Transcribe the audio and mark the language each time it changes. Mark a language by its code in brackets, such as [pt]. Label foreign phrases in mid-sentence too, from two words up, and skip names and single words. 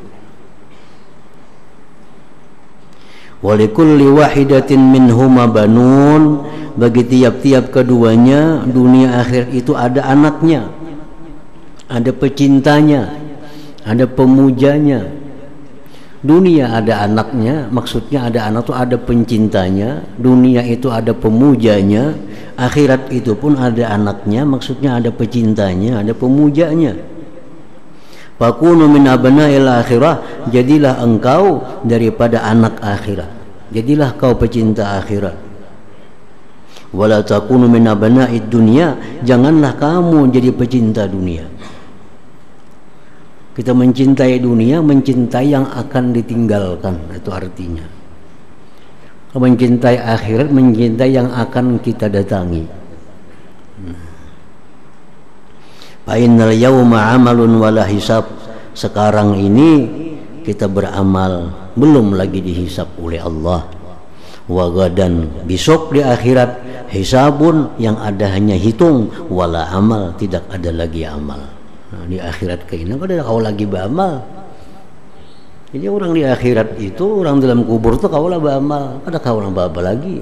[ar] ولكل واحدة منهما بنون, [id] bagi tiap-tiap keduanya dunia akhirat itu ada anaknya, ada pecintanya, ada pemujanya. Dunia ada anaknya, maksudnya ada anak itu ada pencintanya. Dunia itu ada pemujanya. Akhirat itu pun ada anaknya, maksudnya ada pecintanya, ada pemujanya. [ar] فكونوا من أبناء الآخرة, [id] jadilah engkau daripada anak akhirat, jadilah kau pecinta akhirat. [ar] ولا تكونوا من أبناء الدنيا, [id] janganlah kamu jadi pecinta dunia. Kita mencintai dunia, mencintai yang akan ditinggalkan, itu artinya. Mencintai akhirat, mencintai yang akan kita datangi. [ar] فإن اليوم عمل ولا حساب. [id] Sekarang ini kita beramal belum lagi dihisab oleh Allah. [ar] وغدا, [id] besok di akhirat, hisabun, yang ada hanya hitung, [ar] ولا عمل, [id] tidak ada lagi amal. [bjn] Nah, di akhirat kayaknya kada kau lagi beramal. Jadi orang di akhirat itu, orang dalam kubur tuh kau lah beramal, kada kau lah apa lagi.